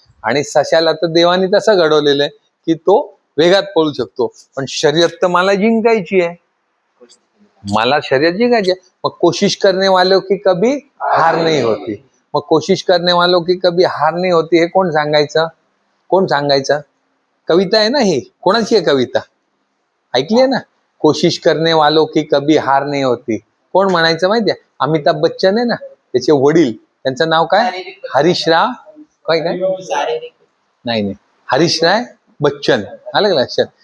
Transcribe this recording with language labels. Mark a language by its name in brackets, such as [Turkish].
[Marathi] आणि सशाला तर देवाने तसं घडवलेलं आहे की तो वेगात पळू शकतो, पण शर्यत तर मला जिंकायची आहे, मला शर्यत जिंकायची आहे. [Hindi] मग कोशिश करने वालों की कभी हार नहीं होती. मग कोशिश करने वालों की कभी हार नहीं होती [Marathi] हे कोण सांगायचं? कविता आहे ना ही, कोणाची आहे कविता, ऐकली आहे ना, [Hindi] कोशिश करने वालों की कभी हार नहीं होती. [Marathi] कोण म्हणायचं माहितीये, अमिताभ बच्चन आहे ना, त्याचे वडील, त्यांचं नाव काय, हरीशराव काय नाही, हरीशराय बच्चन, आलं का लक्षात?